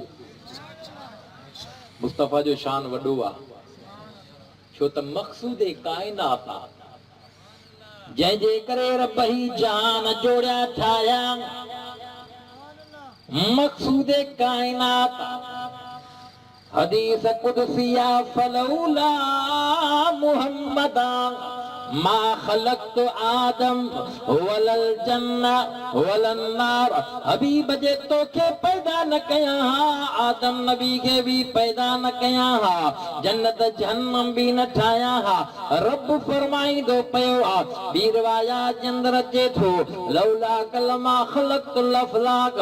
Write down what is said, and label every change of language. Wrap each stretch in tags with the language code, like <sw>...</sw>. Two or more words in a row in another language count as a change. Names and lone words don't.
<sd>मुस्तफ़ा जो शान वॾो आहे, छो त मक़सूद काइनात आहे, जंहिंजे करे रब ही जान जोड़िया ठाहिया।</sd> <ar>مقصود كائنات حديث قدسية فلولا محمد ما خلقت آدم ولا الجنة ولا النار.</ar> <sd>हबीब जे तोखे पैदा न कया हा, आदम नबी के भी पैदा न कया हा, जन्नत जहन्नम भी न ठाया हा। रब फरमाईंदो पियो आहे, ॿी रिवायत जे अंदर अचे थो,</sd> <ar>لولاك لما خلقت الأفلاك.</ar>